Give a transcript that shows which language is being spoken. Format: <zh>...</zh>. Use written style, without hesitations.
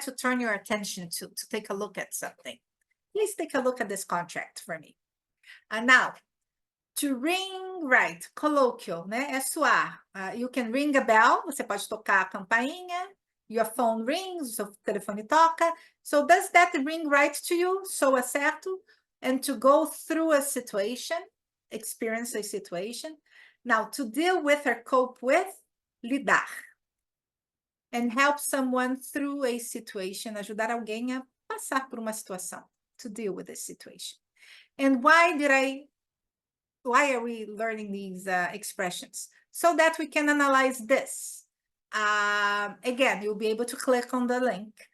<en>To turn your attention to take a look at something. Please take a look at this contract for me. Now, to ring, right, colloquial, né?</en> <pt>É soar.</pt> <en>You can ring a bell,</en> <pt>você pode tocar a campainha,</pt> <en>your phone rings,</en> <pt>o seu telefone toca.</pt> <en>So does that ring right to you?</en> <pt>Soa certo?</pt> <en>And to go through a situation, experience a situation. Now, to deal with or cope with, lidar. And help someone through a situation,</en> <pt>ajudar alguém a passar por uma situação,</pt> <en>to deal with a situation. And why are we learning these expressions? so that we can analyze this. Again, you'll be able to click on the link.</en>